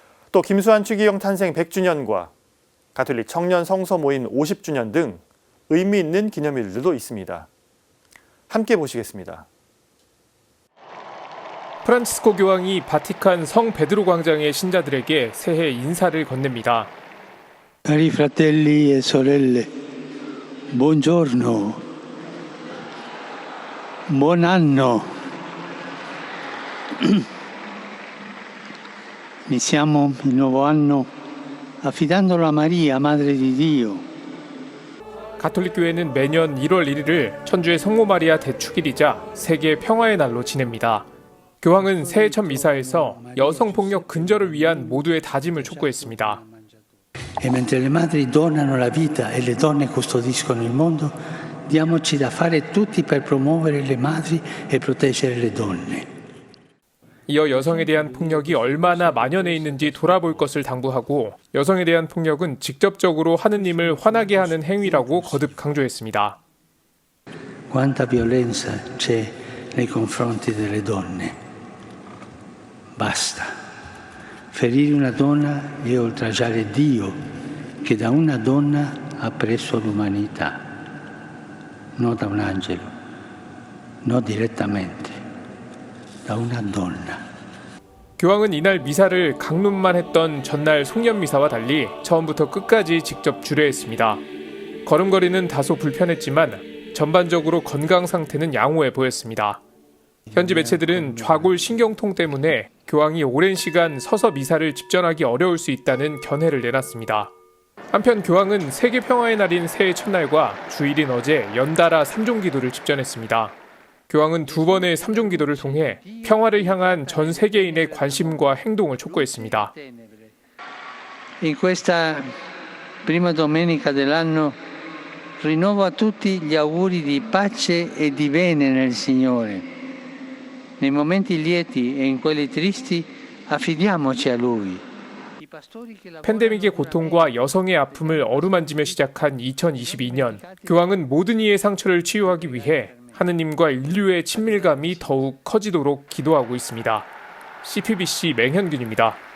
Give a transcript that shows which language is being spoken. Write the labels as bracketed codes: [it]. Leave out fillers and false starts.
[ko] 또 김수환 추기경 탄생 100주년과 가톨릭 청년 성서 모임 50주년 등 의미 있는 기념일들도 있습니다. 함께 보시겠습니다. 프란치스코 교황이 바티칸 성 베드로 광장의 신자들에게 새해 인사를 건넵니다. [it] Cari fratelli e sorelle, buongiorno, buon anno. Iniziamo il nuovo anno affidandolo a Maria, Madre di Dio. [ko] 가톨릭 교회는 매년 1월 1일을 천주의 성모 마리아 대축일이자 세계 평화의 날로 지냅니다. 교황은 새해 첫 미사에서 여성폭력 근절을 위한 모두의 다짐을 촉구했습니다. [it] E mentre le madri donano la vita e le donne custodiscono il mondo, diamoci da fare tutti per promuovere le madri e proteggere le donne. [ko] 이어 여성에 대한 폭력이 얼마나 만연해 있는지 돌아볼 것을 당부하고 여성에 대한 폭력은 직접적으로 하느님을 화나게 하는 행위라고 거듭 강조했습니다. [it] Quanta violenza c'è nei confronti delle donne. Basta. Ferire una donna è oltraggiare Dio, che da una donna ha preso l'umanità. Non da un angelo, non direttamente. da una donna. [ko] 교황은 이날 미사를 강론만 했던 전날 송년 미사와 달리 처음부터 끝까지 직접 주례했습니다. 걸음걸이는 다소 불편했지만 전반적으로 건강 상태는 양호해 보였습니다. 현지 매체들은 좌골 신경통 때문에 교황이 오랜 시간 서서 미사를 집전하기 어려울 수 있다는 견해를 내놨습니다. 한편 교황은 세계 평화의 날인 새해 첫날과 주일인 어제 연달아 삼종기도를 집전했습니다. 교황은 두 번의 삼종기도를 통해 평화를 향한 전 세계인의 관심과 행동을 촉구했습니다. [it] In questa prima domenica dell'anno rinnovo a tutti gli auguri di pace e di bene nel Signore. Nei momenti lieti e in quelli tristi affidiamoci a Lui. [ko] 팬데믹의 고통과 여성의 아픔을 어루만지며 시작한 2022년, 교황은 모든 이의 상처를 치유하기 위해 하느님과 인류의 친밀감이 더욱 커지도록 기도하고 있습니다. CPBC 맹현균입니다.